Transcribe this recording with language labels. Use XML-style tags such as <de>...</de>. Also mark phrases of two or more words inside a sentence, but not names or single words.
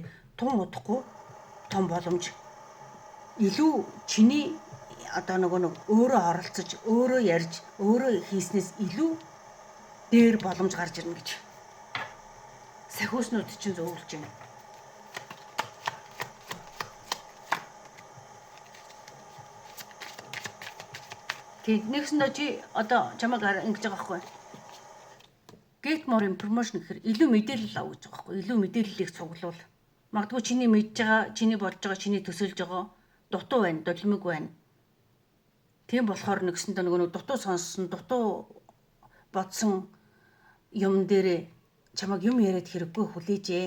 <mn>Тун удахгүй том боломж илүү чиний одоо нэг өөрөө оролцож, өөрөө ярьж, өөрөө хийснээс илүү дээр боломж гарч ирнэ гэж. Сахиуснууд чинь зөвлөж байна. Тэг нэгсэндээ чи одоо чамайг ингэж байгаа байхгүй.</mn> <en>Get more information</en> <mn>гэхээр илүү мэдээлэл авах гэж байгаа байхгүй. Илүү мэдээллийг цуглуул. Магадгүй чиний мэдж байгаа, чиний бодж байгаа, чиний төсөөлж байгаа дутуу байна, долимог байна. Тийм болохоор нэгсэндээ нөгөө дутуу сонссон, дутуу бодсон юм дээр чамайг юм яриад хэрэггүй хүлээжээ.</mn>